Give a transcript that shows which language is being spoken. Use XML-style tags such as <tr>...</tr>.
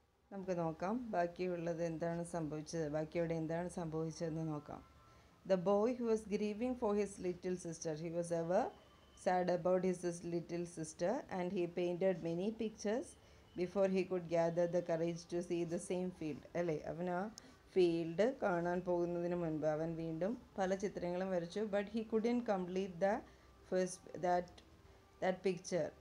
<ml>നമുക്ക് നോക്കാം ബാക്കിയുള്ളത് എന്താണ് സംഭവിച്ചത്, ബാക്കിയുടെ എന്താണ് സംഭവിച്ചതെന്ന് നോക്കാം.</ml> <en>The boy who was grieving for his little sister, he was ever sad about his little sister, and he painted many pictures before he could gather the courage to see the same field.</en> <ml>അല്ലേ, അവൻ ആ field കാണാൻ പോകുന്നതിന് മുൻപ് അവൻ വീണ്ടും പല ചിത്രങ്ങളും വരച്ചു.</ml> <en>But he couldn't complete the first that picture.</en>